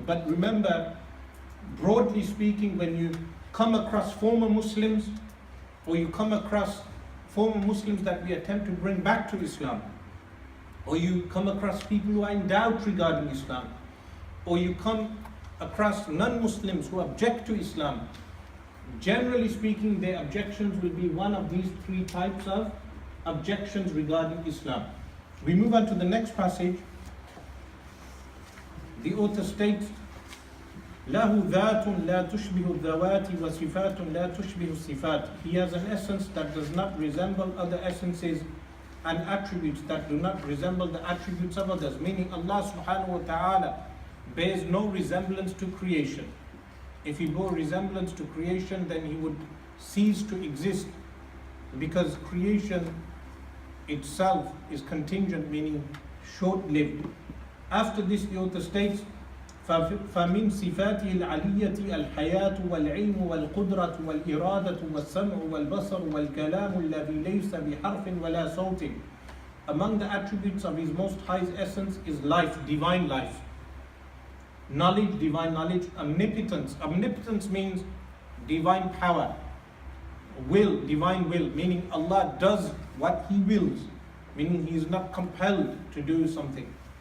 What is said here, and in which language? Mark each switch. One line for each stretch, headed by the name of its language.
English: But remember, broadly speaking, when you come across former Muslims, or you come across former Muslims that we attempt to bring back to Islam, or you come across people who are in doubt regarding Islam, or you come across non-Muslims who object to Islam, generally speaking, their objections will be one of these three types of objections regarding Islam. We move on to the next passage. The author states,
Arabic: لَهُ ذَاتٌ لَا تُشْبِهُ الذَّوَاتِ وَصِفَاتٌ لَا تُشْبِهُ الصِّفَاتِ.
English: He has an essence that does not resemble other essences, and attributes that do not resemble the attributes of others. Meaning Allah subhanahu wa ta'ala bears no resemblance to creation. If He bore resemblance to creation, then He would cease to exist, because creation itself is contingent, meaning short-lived. After this, the author states,
Arabic: فَمِن صِفَاتِهِ الْعَلِيَّةِ الْحَيَاةُ وَالْعِلْمُ وَالْقُدْرَةُ وَالْإِرَادَةُ وَالسَّمْعُ وَالْبَصَرُ وَالْكَلَامُ الَّذِي لَيْسَ بِحَرْفٍ وَلَا صَوْتٍ.
English: Among the attributes of His Most High's essence is life, divine life. Knowledge, divine knowledge. Omnipotence. Omnipotence means divine power. will, divine will, meaning Allah does what He wills, meaning He is not compelled to do something.